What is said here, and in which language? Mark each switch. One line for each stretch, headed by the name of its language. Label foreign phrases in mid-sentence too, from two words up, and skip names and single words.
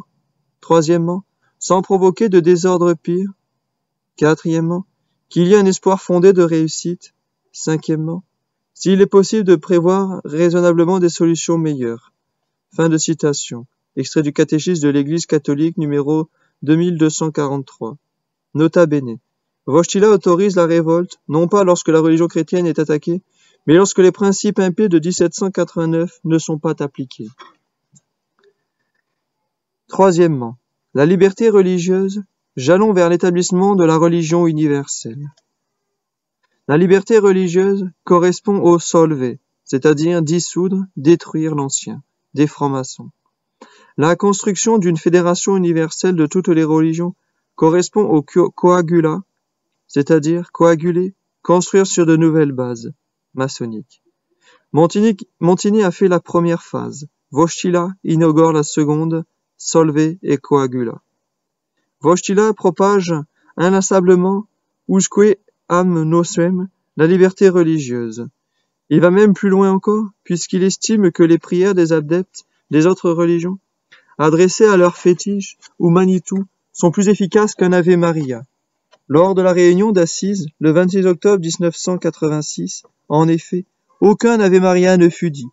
French: Troisièmement, sans provoquer de désordre pire. Quatrièmement, qu'il y ait un espoir fondé de réussite. Cinquièmement, s'il est possible de prévoir raisonnablement des solutions meilleures. Fin de citation. Extrait du catéchisme de l'Église catholique numéro 2243.
Latin: Nota bene.
French: Wojtyla autorise la révolte, non pas lorsque la religion chrétienne est attaquée, mais lorsque les principes impies de 1789 ne sont pas appliqués. Troisièmement, la liberté religieuse, jalon vers l'établissement de la religion universelle. La liberté religieuse correspond au solve, c'est-à-dire dissoudre, détruire l'ancien, des francs-maçons. La construction d'une fédération universelle de toutes les religions correspond au coagula, c'est-à-dire coaguler, construire sur de nouvelles bases, maçonniques. Montini a fait la première phase, Wojtyła inaugure la seconde,
Latin: solve et coagula.
French: Wojtyła propage inlassablement
Latin: usque am nosem,
French: la liberté religieuse. Il va même plus loin encore, puisqu'il estime que les prières des adeptes des autres religions, adressées à leur fétiche ou Manitou, sont plus efficaces qu'un Ave Maria. Lors de la réunion d'Assise, le 26 octobre 1986, en effet, aucun Ave Maria ne fut dit.